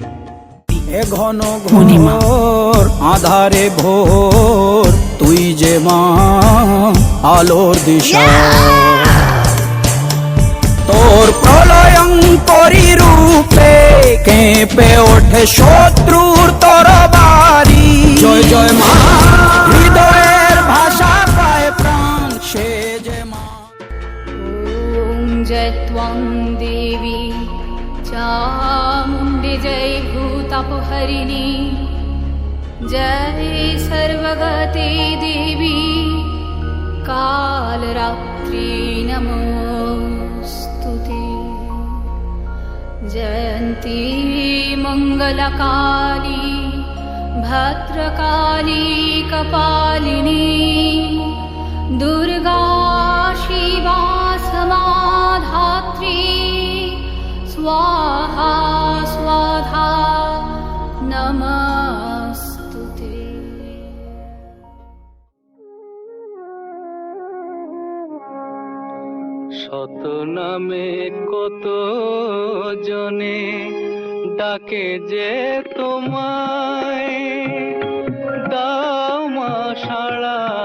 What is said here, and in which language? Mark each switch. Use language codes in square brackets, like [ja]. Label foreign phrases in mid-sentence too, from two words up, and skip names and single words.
[bn] এ ঘন ঘোর আধারে ভোর, তুই যে মা আলোর দিশা। তোর প্রলয়ঙ্করী রূপে কেঁপে ওঠে শত্রুর তরবারি। জয় জয় মা, হৃদয়ের ভাষা পায় প্রাণ, সে যে মা। [sa] ॐ जय त्वं देवी चामुण्डे, जय भूतापहरिणी, जय सर्वगते देवी कालरात्रि नमोऽस्तुते। जयन्ती मङ्गलकाली भद्रकाली कपालिनी, दुर्गा शिवा समाधात्री, स्वाहा स्वाधा नमस्तुते। [bn] শত নামে কত জনে ডাকে যে তোমায়, দাও মা সাড়া।